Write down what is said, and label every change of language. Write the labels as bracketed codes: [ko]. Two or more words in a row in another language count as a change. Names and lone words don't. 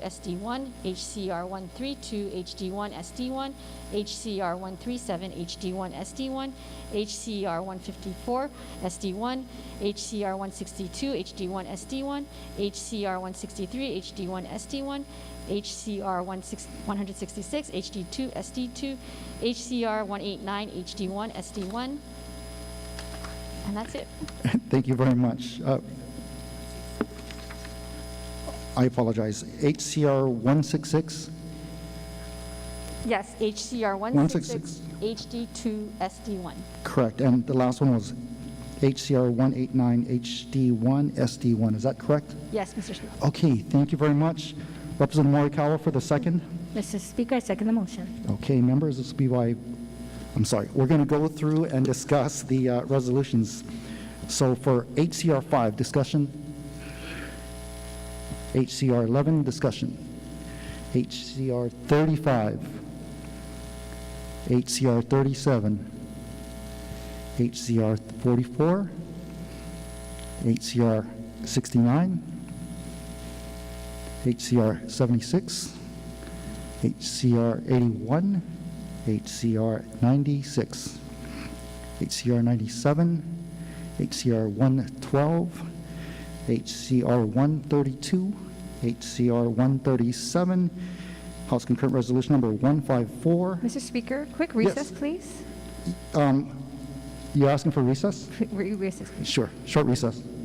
[en] SD1, HCR 132, HD1, SD1, HCR 137, HD1, SD1, HCR 154, SD1, HCR 162, HD1, SD1, HCR 163, HD1, SD1, HCR 166, HD2, SD2, HCR 189, HD1, SD1, and that's it. Thank you very much. I apologize. HCR 166? Yes, HCR 166, HD2, SD1. Correct. And the last one was HCR 189 HD1 SD1. Is that correct? Yes, Mr. Speaker. Okay, thank you very much. Representative Morikawa for the second. Mr. Speaker, I second the motion. Okay, members, this will be by, I'm sorry, we're going to go through and discuss the resolutions. So for HCR 5, discussion. HCR 11, discussion. HCR 35. HCR 37. HCR 44. HCR 69. HCR 76, HCR 81, HCR 96, HCR 97, HCR 112, HCR 132, HCR 137, House Concurrent Resolution Number 154. Mr. Speaker, quick recess, please. You're asking for recess? Recess, please. Sure, short recess.